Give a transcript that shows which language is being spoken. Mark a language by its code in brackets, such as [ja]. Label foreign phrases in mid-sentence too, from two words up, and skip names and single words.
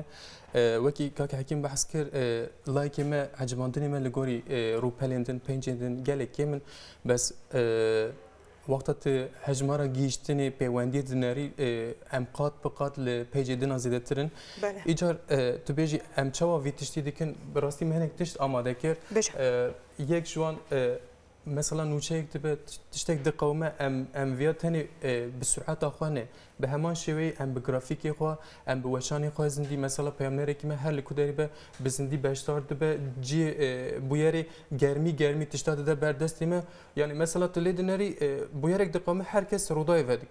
[ku] Wekî Kaka Hekîm behs kir layekê me hecmandinê me li gorî rûpelên din pêncên din gelekê min bes wexta tu hejmara gihîştinê pêwendiyê dinêrî em qat bi qat li pêcê din zêdetirin. Îcar tu bêjî em çawa vî tiştî dikin bi rastî me hinek tişt amade kir. Yek ji wan مثلا نوچەیەک دەبێت تشتێک دقەومە ئەم vêya tenê bi sureta xwe ne bi heman şêweyê em bi grafîkê xwe em bi weşanê xwe zindî mesela peyamnerekî me her li ku derê be bi zindî beşdar dibe cî bûyerê germî tişta dide berdestê me yani mesela tu lê dinêrî bûyerek diqewme herkes rûdayê ve